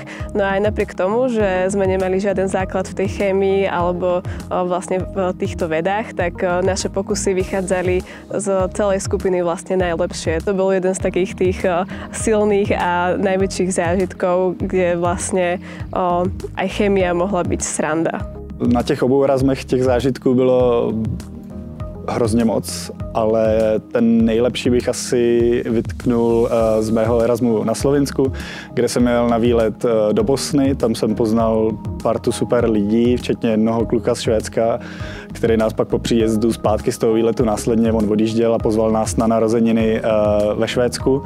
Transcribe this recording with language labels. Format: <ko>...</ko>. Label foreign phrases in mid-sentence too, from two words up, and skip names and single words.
<sk>No a aj napriek tomu, že sme nemali žiaden základ v tej chémii alebo vlastne v týchto vedách, tak naše pokusy vychádzali z celej skupiny vlastne najlepšie. To bol jeden z takých tých silných a najväčších zážitkov, kde vlastne aj chémia mohla byť sranda.</sk> <cs>Na těch obou Erasmech těch zážitků bylo hrozně moc, ale ten nejlepší bych asi vytknul z mého Erasmu na Slovinsku, kde jsem jel na výlet do Bosny. Tam jsem poznal partu super lidí, včetně jednoho kluka z Švédska, který nás pak po příjezdu zpátky z toho výletu následně on odjížděl a pozval nás na narozeniny ve Švédsku.</cs>